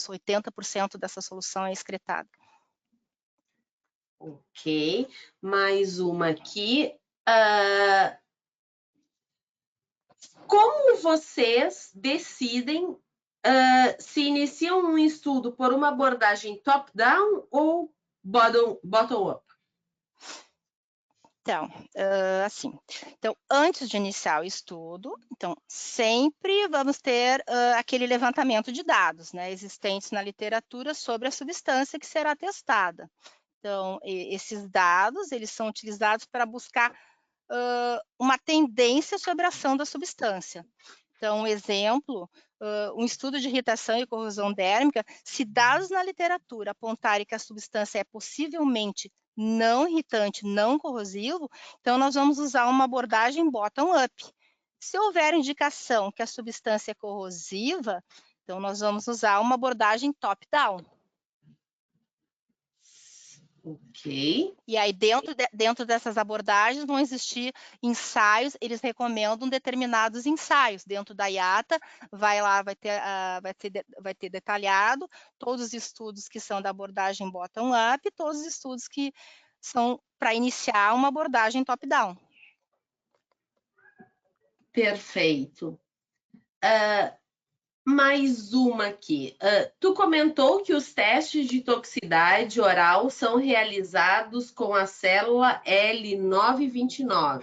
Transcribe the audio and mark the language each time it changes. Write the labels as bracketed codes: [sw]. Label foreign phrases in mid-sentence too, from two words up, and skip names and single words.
[pt] 80% dessa solução é excretada. Ok, mais uma aqui. Como vocês decidem se iniciam um estudo por uma abordagem top-down ou bottom-up? Então, assim, antes de iniciar o estudo, sempre vamos ter aquele levantamento de dados, né, existentes na literatura sobre a substância que será testada. Então, esses dados, eles são utilizados para buscar uma tendência sobre a ação da substância. Então, um exemplo, um estudo de irritação e corrosão dérmica, se dados na literatura apontarem que a substância é possivelmente não irritante, não corrosivo, então nós vamos usar uma abordagem bottom-up. Se houver indicação que a substância é corrosiva, então nós vamos usar uma abordagem top-down. Ok. E aí, dentro dessas abordagens, vão existir ensaios, eles recomendam determinados ensaios. Dentro da IATA, vai ter detalhado todos os estudos que são da abordagem bottom-up e todos os estudos que são para iniciar uma abordagem top-down. Perfeito. Mais uma aqui. Tu comentou que os testes de toxicidade oral são realizados com a célula L929.